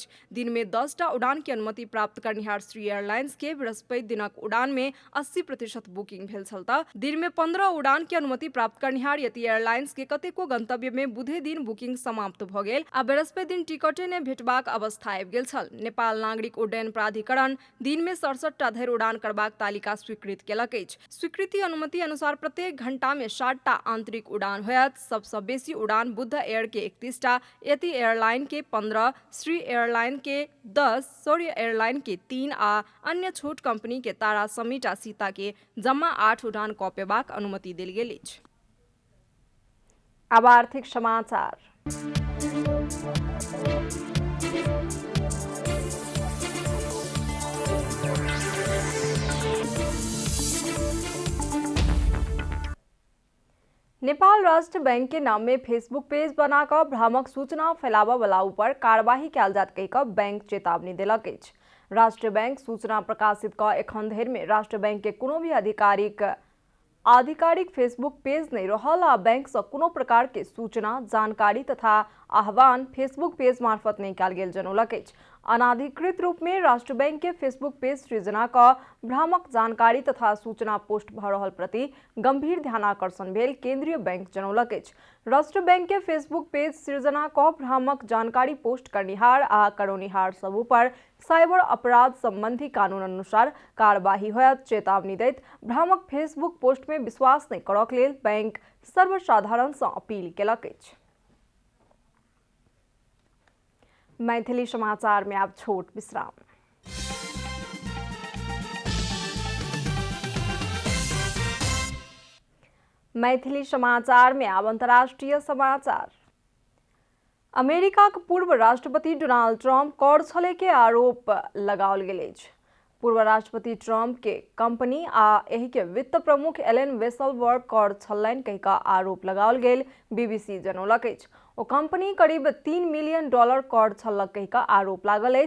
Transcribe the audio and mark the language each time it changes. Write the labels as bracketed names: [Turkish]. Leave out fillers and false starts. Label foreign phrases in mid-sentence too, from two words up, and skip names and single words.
[Maithili] दिन में 10 टा उड़ान के अनुमति प्राप्त करनिहार श्री एयरलाइंस के बृहस्पति दिनक उड़ान में 80% बुकिंग भेल छल त दिन में 15 उड़ान के अनुमति प्राप्त करनिहार यति एयरलाइंस के कतेको गंतव्य में बुधे दिन बुकिंग समाप्त भ गेल आ बृहस्पति दिन टिकटे ने भेटबाक अवस्था आबि गेल छल। नेपाल नागरिक उड्डयन प्राधिकरण दिन में 67 टा धरि उड़ान करबाक तालिका स्वीकृत केलक अछि। स्वीकृति अनुमति अनुसार प्रत्येक घंटा में 60 टा आंतरिक उड़ान होयत। सबसँ बेसी उड़ान बुद्ध एयर के 31 टा, यति एयरलाइन के 15, श्री एयरलाइन के 10, सौर्य एयरलाइन के 3 आ अन्य छोट कंपनी के तारा समिट आ सीता के जम्मा 8 उड़ान कपेबाक अनुमति देल गेल अछि। अब आर्थिक समाचार। नेपाल राष्ट्र बैंक के नाम में फेसबुक पेज बनाकर भ्रामक सूचना फैलावा वाला ऊपर कार्यवाही कयल जात कहिकऽ बैंक चेतावनी देलक अछि। राष्ट्र बैंक सूचना प्रकाशित कऽ एखन धरि में राष्ट्र बैंक के कोनो भी आधिकारिक फेसबुक पेज नहीं रहल आ बैंक से कोनो प्रकार के सूचना, जानकारी तथा आह्वान फेसबुक पेज मार्फत नहीं कयल गेल जनौलक अछि। अनाधिकृत रूप में राष्ट्र बैंक के फेसबुक पेज सृजना का भ्रामक जानकारी तथा सूचना पोस्ट भ रहल प्रति गंभीर ध्यानाकर्षण भेल केंद्रीय बैंक जनौलक अछि। राष्ट्र बैंक के फेसबुक पेज सृजना का भ्रामक जानकारी पोस्ट करनिहार आ करौनिहार सब पर साइबर अपराध संबंधी कानून अनुसार कार्यवाही होयत चेतावनी दैत भ्रामक फेसबुक पोस्ट में विश्वास नहीं करक लेल बैंक सर्वसाधारण से अपील केलक अछि। मैथिली समाचार में अब छोट विश्राम। मैथिली समाचार में अब अंतर्राष्ट्रीय समाचार। अमेरिका के पूर्व राष्ट्रपति डोनाल्ड ट्रंप कर छले के आरोप लगाओल गेल अछि। पूर्व राष्ट्रपति ट्रंप के कंपनी आ एहि के वित्त प्रमुख एलन वेसलबर्ग कर छलनि कहि कऽ आरोप लगाओल गेल बीबीसी जनौलक अछि। ओ कंपनी करीब $3 मिलियन कर छलक कहि कऽ आरोप लागल अछि।